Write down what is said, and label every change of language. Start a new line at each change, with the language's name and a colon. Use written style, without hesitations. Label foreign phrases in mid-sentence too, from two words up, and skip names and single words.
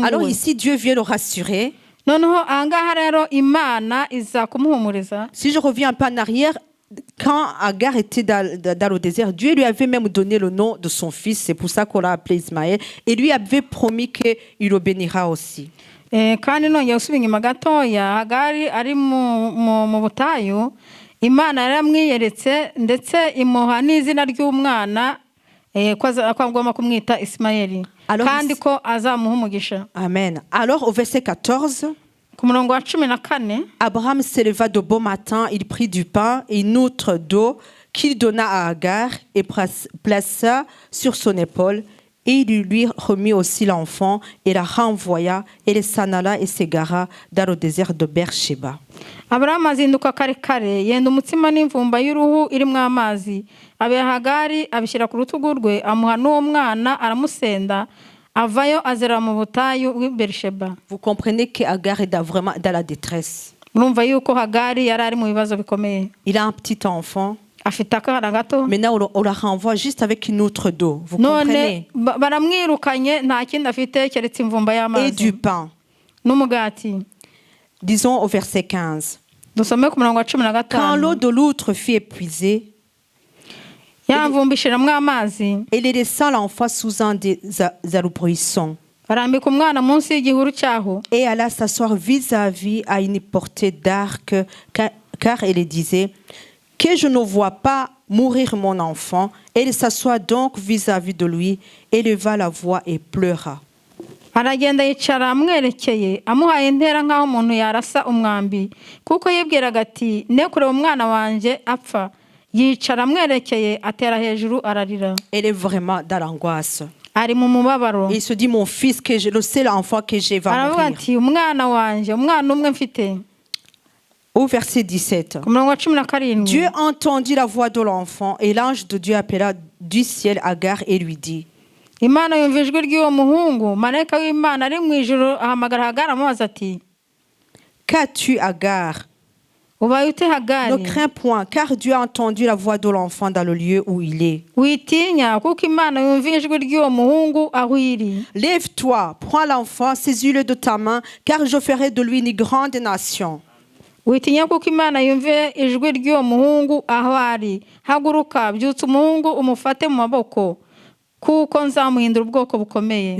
French: Alors we. ici, Dieu vient le rassurer.
Kinyarwanda: Noneho ahangaha rero Imana iza kumuhumuriza.
French: Si je reviens un peu en arrière, quand Agar était dans le désert, Dieu lui avait même donné le nom de son fils, c'est pour ça qu'on l'a appelé Ismaël, et lui avait promis qu'il le bénira aussi.
Kinyarwanda: Kandi nongeye gusubira inyuma gatoya, Hagari ari mu butayu, Imana yaramwiyeretse ndetse imuha n'izina ry'umwana ko agomba kumwita Ismaeli, kandi ko azamuha umugisha.
French: Amen. Alors au verset 14,
Kinyarwanda: ku murongo wa 14,
French: Abraham s'éleva de bon matin, il prit du pain et une outre d'eau qu'il donna à Agar et plaça sur son épaule. Et il lui remit aussi l'enfant et la renvoya, et il s'en alla et s'égara dans le désert de Beersheba.
Kinyarwanda: Aburahamu azinduka kare kare yenda umutsima n'imvumba y'uruhu irimo amazi, abiha Hagari abishyira ku rutugu rwe, amuha n'uwo mwana aramusenda, avayo azera mu butayu w'i Beersheba.
French: Vous comprenez qu'Agar est vraiment dans la détresse.
Kinyarwanda: Murumva yuko Hagari yari ari mu bibazo bikomeye.
French: Il a un petit enfant.
Kinyarwanda: Afite akana gato.
French: Maintenant, on la renvoie juste avec une outre d'eau. Vous comprenez?
Kinyarwanda: Baramwirukanye nta kindi afite keretse imvumba y'amazi.
French: Et du pain.
Kinyarwanda: N'umugati.
French: Disons au verset 15.
Kinyarwanda: Dusome ku murongo wa 15.
French: Quand l'eau de l'outre fut épuisée,
Kinyarwanda: ya mvumba ishiramo amazi,
French: elle laissa l'enfant sous un des arbrisseaux.
Kinyarwanda: Arambika umwana munsi y'igihuru cyaho.
French: Et alla s'asseoir vis-à-vis à une portée d'arc, car elle disait que je ne vois pas mourir mon enfant. Elle s'assoit donc vis-à-vis de lui, éleva la voix et pleura.
Kinyarwanda: aragenda yicara amwerekeye amuhaye intera nk'aho umuntu yarasa umwambi kuko yibwiraga ati ne kureba umwana wanjye apfa. Yicara amwerekeye atera hejuru ararira.
French: Elle est vraiment dans l'angoisse.
Kinyarwanda: Ari mu mubabaro.
French: Il se dit mon fils que j'ai, le seul enfant que j'ai va
Kinyarwanda: aravuga
French: mourir.
Kinyarwanda: ati umwana wanjye umwana umwe mfite.
French: Au verset 17.
Kinyarwanda: Ku murongo wa 17.
French: Dieu entendit la voix de l'enfant et l'ange de Dieu appela du ciel Agar et lui dit.
Kinyarwanda: Imana yumva ijwi ry'uwo muhungu marayika w'Imana ari mu ijuru ahamagara Hagari amubaza ati
French: Qu'as-tu Agar?
Kinyarwanda: ubaye ute Hagari?
French: Ne crains point, car Dieu a entendu la voix de l'enfant dans le lieu où il est.
Kinyarwanda: Witinya kuko Imana yumva ijwi ry'uwo muhungu aho iri.
French: Lève-toi, prends l'enfant, saisis-le de ta main, car je ferai de lui une grande nation.
Kinyarwanda: Witinya kuko Imana yumva ijwi ry'uwo muhungu aho ari. Haguruka byutsa umuhungu umufate mu maboko kuko nzamuhindura ubwoko bukomeye.